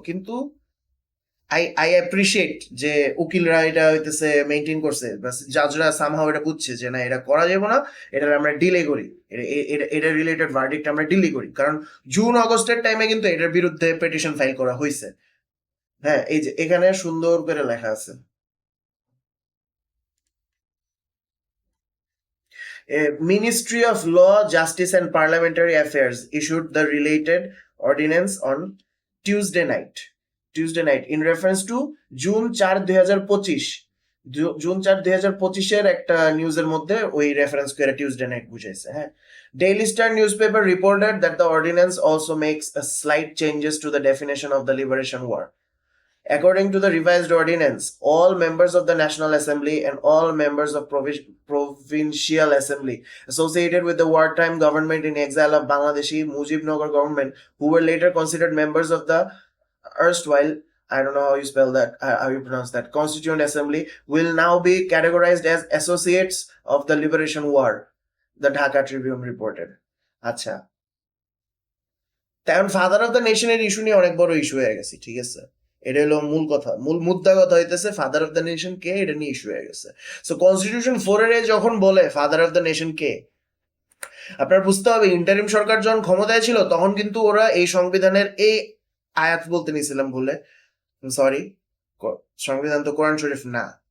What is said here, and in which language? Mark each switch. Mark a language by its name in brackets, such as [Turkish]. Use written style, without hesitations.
[Bangla] কিন্তু [English] I appreciate [Bangla] যে উকিলরা এটা হইতেছে মেনটেন করছে, জাজরা সামহাও এটা বুঝছে যে না, এটা করা যাবে না, এটা আমরা ডিলে করি, এটা রিলেটেড ভার্ডিক্ট আমরা ডিলে করি। কারণ জুন আগস্টের টাইমে কিন্তু এটার বিরুদ্ধে পিটিশন ফাইল করা হয়েছে। হ্যাঁ, এই যে এখানে সুন্দর করে লেখা আছে। [English] Ministry of Law, Justice and Parliamentary Affairs issued the related ordinance on Tuesday night in reference to June 4, 2025. [Bangla] June 4, 2025 একটা নিউজের মধ্যে ওই রেফারেন্স করে টিউসডে নাইট বুঝাইছে। [English] হ্যাঁ, Daily Star newspaper reported that the ordinance also makes a slight changes to the definition of the liberation war. According to the revised ordinance, all members of the National Assembly and all members of Provincial Assembly associated with the wartime government in exile of Bangladeshi Mujibnagar government, who were later considered members of the erstwhile, I don't know how you spell that, how you pronounce that, Constituent Assembly, will now be categorized as associates of the Liberation War, the Dhaka Tribune reported. [Bangla] আচ্ছা, তেমন father of the নেশনের issue নিয়ে অনেক বড় issue হয়ে গেছে, ঠিক আছে? এটা হলো মূল কথা, মূল মুদ্রা কথা হইতেছে ফাদার অফ দ্য নেশন কে, এটা নিয়ে ইস্যু হয়ে গেছে। সো কনস্টিটিউশন 4 এর যখন বলে ফাদার অফ দ্য নেশন কে, আপনার বুঝতে হবে ইন্টারিম সরকার যখন ক্ষমতায় ছিল তখন কিন্তু ওরা এই সংবিধানের এই আয়াত বলতে নিছিলাম ভুলে, সরি, সংবিধান তো কোরআন শরীফ না।